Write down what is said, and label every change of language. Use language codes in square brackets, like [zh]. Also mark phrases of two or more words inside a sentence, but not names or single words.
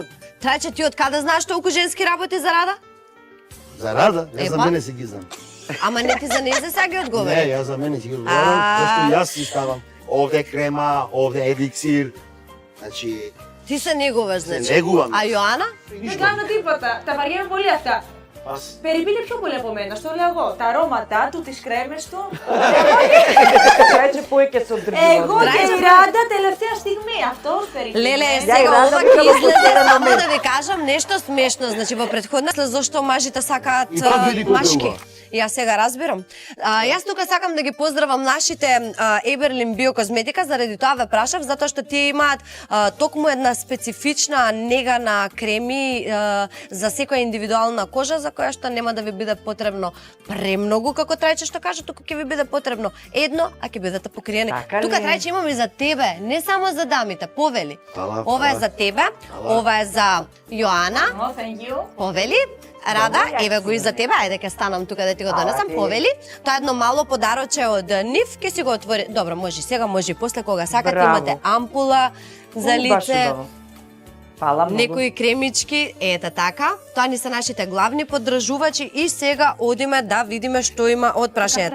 [mk] Трајче, ти од каде знаеш толку женски работи за Рада? За Рада? Јас за Епа. мене си ги знам. Ама не ти за незе сега ги Не, одговори. јас за мене си ги одговарам, зашто јас си ставам. Овде крема, овде еликсир. Значи, Ти се негуваш, се значи. негувам. А Јоана? [el] Δεν κάνω τίποτα. Τα βαριέμαι πολύ αυτά. [mk] Аз [el] Περιποιείται πιο πολύ από μένα, στο λέω εγώ. Τα αρώματά του, τις κρέμες του. [mk] Трајче повеќе се одржува. [el] Εγώ και η Ράντα τελευταία στιγμή. Αυτός περιποιείται. [mk] Леле, Ја сега и Рада ова треба ќе да излезе се само намери. да ви кажам нешто смешно. Значи во претходна зашто мажите сакаат И пак види колку е машки. убава. Јас сега разбирам. Јас тука сакам да ги поздравам нашите Еберлин биокозметика, заради тоа ве прашав, затоа што тие имаат токму една специфична нега на креми за секоја индивидуална кожа, за која што нема да ви биде потребно премногу, како Трајче што кажа, туку ќе ви биде потребно едно, а ќе бидете покриени. Така ли? Тука Трајче имам и за тебе, не само за дамите, повели. Фала, Ова е фала. за тебе, ова е за Јоана, [en] Oh, thank you. [mk] повели. Рада, Добро, еве јас го и си за тебе, ајде ќе станам тука да ти го Ала, донесам, ти. повели. Тоа е едно мало подароче од нив, ќе си го отвори. Добро, може и сега, може и после кога сакате, Браво. имате ампула за Баш лице. убаво. Фала многу. некои кремички, ете така. Тоа ни се нашите главни поддржувачи и сега одиме да видиме што има од прашање.